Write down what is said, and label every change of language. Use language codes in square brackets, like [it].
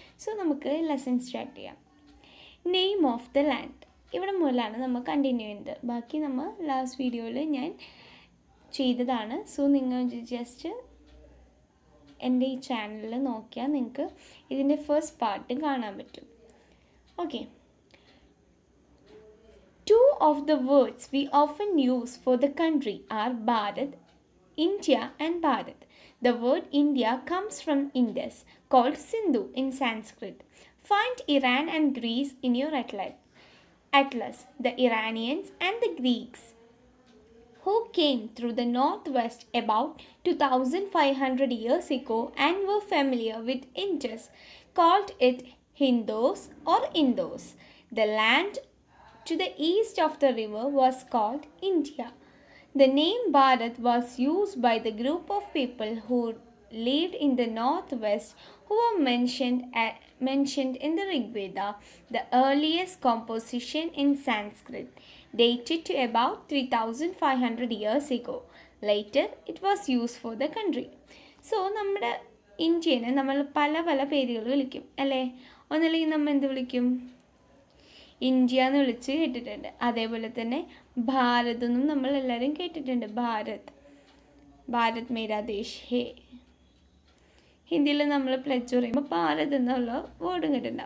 [ml] So നമുക്ക് lesson start ചെയ്യാം. [en] name of the land, [ml] ഇവിടെ മുതലാണ് നമ്മൾ കണ്ടിന്യൂ ചെയ്യുന്നത്. ബാക്കി നമ്മൾ ലാസ്റ്റ് വീഡിയോയിൽ ഞാൻ ചെയ്തതാണ്. സോ നിങ്ങൾ ജസ്റ്റ് എൻ്റെ ഈ ചാനലിൽ നോക്കിയാൽ നിങ്ങൾക്ക് ഇതിൻ്റെ ഫസ്റ്റ് പാർട്ട് കാണാൻ പറ്റും. [en] Okay, two of the words we often use for the country are Bharat, India and Bharat. The word India comes from Indus, called Sindhu in Sanskrit. Find Iran and Greece in your atlas. The Iranians and the Greeks who came through the northwest about 2500 years ago and were familiar with Indus called it Hindos or Indos. The land to the east of the river was called India. The name Bharat was used by the group of people who lived in the northwest who were mentioned in the Rig Veda, the earliest composition in Sanskrit, dated to about 3500 years ago. Later, it was used for the country. [ml] So, നമ്മുടെ ഇന്ത്യനെ നമ്മൾ പല പല പേരുകൾ വിളിക്കും അല്ലേ? ഒന്നല്ലെങ്കിൽ നമ്മൾ എന്ത് വിളിക്കും? ഇന്ത്യ എന്ന് വിളിച്ച് കേട്ടിട്ടുണ്ട്. അതേപോലെ തന്നെ ഭാരത് എന്നും നമ്മൾ എല്ലാവരും കേട്ടിട്ടുണ്ട്. [hi] ഭാരത് മേരാ ദേശ് ഹേ. [ml] ഹിന്ദിയിൽ നമ്മൾ പ്ലച്ച് പറയുമ്പോൾ ഭാരത് എന്നുള്ള വേർഡും കേട്ടിട്ടുണ്ട്.